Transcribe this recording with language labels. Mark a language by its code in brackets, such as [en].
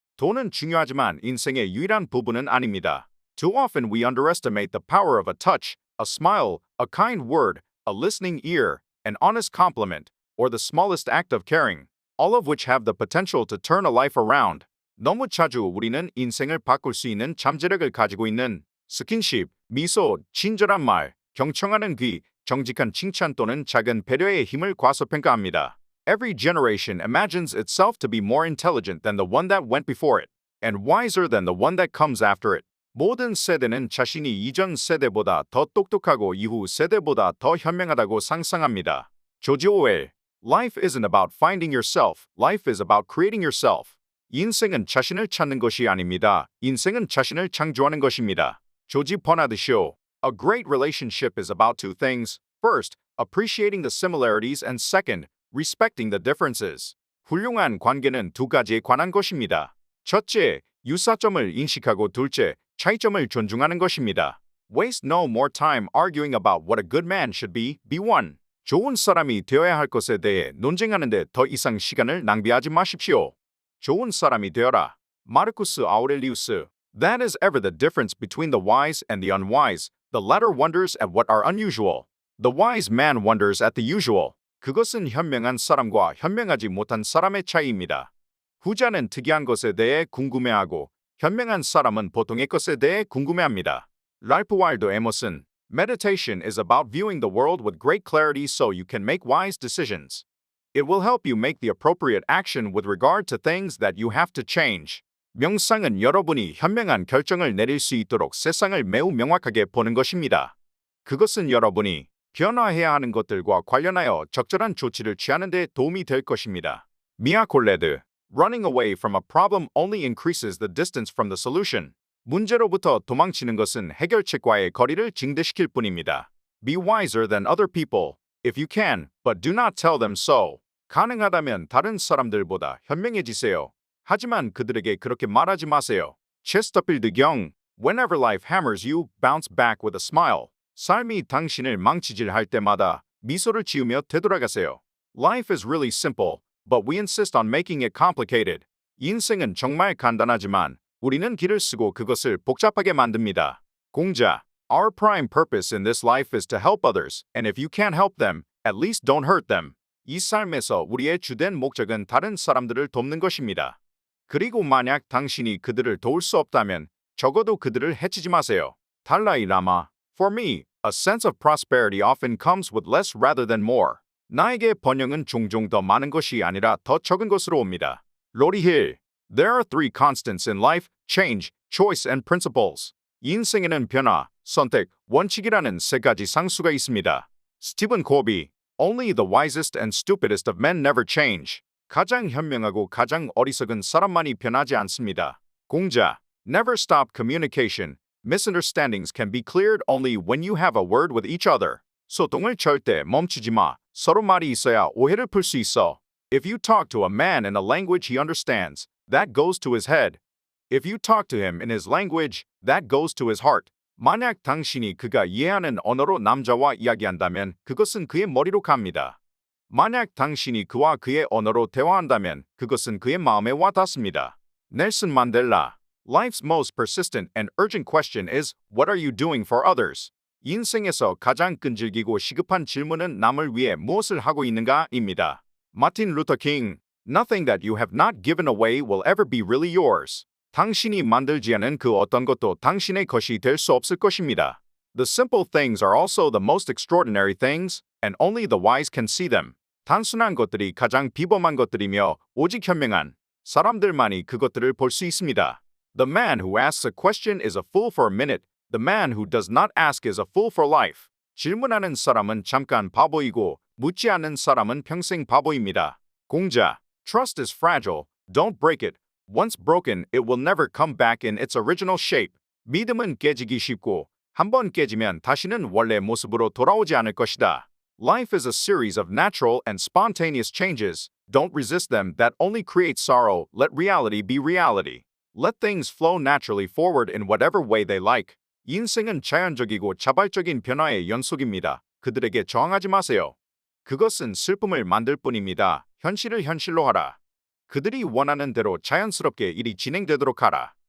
[ko] 돈은 중요하지만 인생의 유일한 부분은 아닙니다. [en] Too often we underestimate the power of a touch, a smile, a kind word, a listening ear, an honest compliment, or the smallest act of caring, all of which have the potential to turn a life around. [ko] 너무 자주 우리는 인생을 바꿀 수 있는 잠재력을 가지고 있는 스킨십, 미소, 친절한 말, 경청하는 귀, 정직한 칭찬 또는 작은 배려의 힘을 과소평가합니다. [en] Every generation imagines itself to be more intelligent than the one that went before it, and wiser than the one that comes after it. [ko] 모든 세대는 자신이 이전 세대보다 더 똑똑하고 이후 세대보다 더 현명하다고 상상합니다. [en] 조지 오웰, Life isn't about finding yourself, life is about creating yourself. [ko] 인생은 자신을 찾는 것이 아닙니다. 인생은 자신을 창조하는 것입니다. [en] 조지 버나드 쇼, A great relationship is about two things. First, appreciating the similarities and second, respecting the differences. [ko] 훌륭한 관계는 두 가지에 관한 것입니다. 첫째, 유사점을 인식하고 둘째, 차이점을 존중하는 것입니다. [en] Waste no more time arguing about what a good man should be one. [ko] 좋은 사람이 되어야 할 것에 대해 논쟁하는 데 더 이상 시간을 낭비하지 마십시오. 좋은 사람이 되어라. [en] 마르쿠스 아우렐리우스, That is ever the difference between the wise and the unwise. The latter wonders at what are unusual. The wise man wonders at the usual. [ko] 그것은 현명한 사람과 현명하지 못한 사람의 차이입니다. 후자는 특이한 것에 대해 궁금해하고 현명한 사람은 보통의 것에 대해 궁금해합니다. [en] 랄프 와일더 에머슨, Meditation is about viewing the world with great clarity so you can make wise decisions. It will help you make the appropriate action with regard to things that you have to change. [ko] 명상은 여러분이 현명한 결정을 내릴 수 있도록 세상을 매우 명확하게 보는 것입니다. 그것은 여러분이 변화해야 하는 것들과 관련하여 적절한 조치를 취하는 데 도움이 될 것입니다. [en] 미아 콜레드, Running away from a problem only increases the distance from the solution. [ko] 문제로부터 도망치는 것은 해결책과의 거리를 증대시킬 뿐입니다. [en] Be wiser than other people, if you can, but do not tell them so. [ko] 가능하다면 다른 사람들보다 현명해지세요. 하지만 그들에게 그렇게 말하지 마세요. [en] 체스터필드 경, Whenever life hammers you, bounce back with a smile. [ko] 삶이 당신을 망치질할 때마다 미소를 지으며 되돌아가세요. [en] Life is really simple, but we insist on making it complicated. [ko] 인생은 정말 간단하지만 우리는 길을 쓰고 그것을 복잡하게 만듭니다. [en] 공자, Our prime purpose in this life is to help others, and if you can't help them, at least don't hurt them. [ko] 이 삶에서 우리의 주된 목적은 다른 사람들을 돕는 것입니다. 그리고 만약 당신이 그들을 도울 수 없다면 적어도 그들을 해치지 마세요. [en] 달라이 라마, For me, a sense of prosperity often comes with less rather than more. [ko] 나에게 번영은 종종 더 많은 것이 아니라 더 적은 것으로 옵니다. [en] 로리 힐, There are three constants in life, change, choice and principles. [ko] 인생에는 변화, 선택, 원칙이라는 세 가지 상수가 있습니다. [en] 스티븐 코비, Only the wisest and stupidest of men never change. [ko] 가장 현명하고 가장 어리석은 사람만이 변하지 않습니다. [en] 공자, Never stop communication. Misunderstandings can be cleared only when you have a word with each other. [ko] 소통을 절대 멈추지 마. 서로 말이 있어야 오해를 풀 수 있어. [en] If you talk to a man in a language he understands, that goes to his head. If you talk to him in his language, that goes to his heart. [ko] 만약 당신이 그가 이해하는 언어로 남자와 이야기한다면 그것은 그의 머리로 갑니다. 만약 당신이 그와 그의 언어로 대화한다면 그것은 그의 마음에 와 닿습니다. 넬슨 만델라. [en] Life's most persistent and urgent question is, what are you doing for others? [ko] 인생에서 가장 끈질기고 시급한 질문은 남을 위해 무엇을 하고 있는가입니다. 마틴 루터 킹. [en] Nothing that you have not given away will ever be really yours. [ko] 당신이 만들지 않은 그 어떤 것도 당신의 것이 될 수 없을 것입니다. [en] The simple things are also the most extraordinary things, and only the wise can see them. [ko] 단순한 것들이 가장 비범한 것들이며 오직 현명한 사람들만이 그것들을 볼 수 있습니다. [en] The man who asks a question is a fool for a minute. The man who does not ask is a fool for life. [ko] 질문하는 사람은 잠깐 바보이고 묻지 않는 사람은 평생 바보입니다. [en] 공자. Trust is fragile. Don't break it. Once broken, it will never come back in its original shape. [ko] 믿음은 깨지기 쉽고 한 번 깨지면 다시는 원래 모습으로 돌아오지 않을 것이다. [en] Life is a series of natural and spontaneous changes. Don't resist them. That only creates sorrow. Let reality be reality. Let things flow naturally forward in whatever way they like. [ko] 인생은 자연적이고 자발적인 변화의 연속입니다. 그들에게 저항하지 마세요. 그것은 슬픔을 만들 뿐입니다. 현실을 현실로 하라. 그들이 원하는 대로 자연스럽게 일이 진행되도록 하라.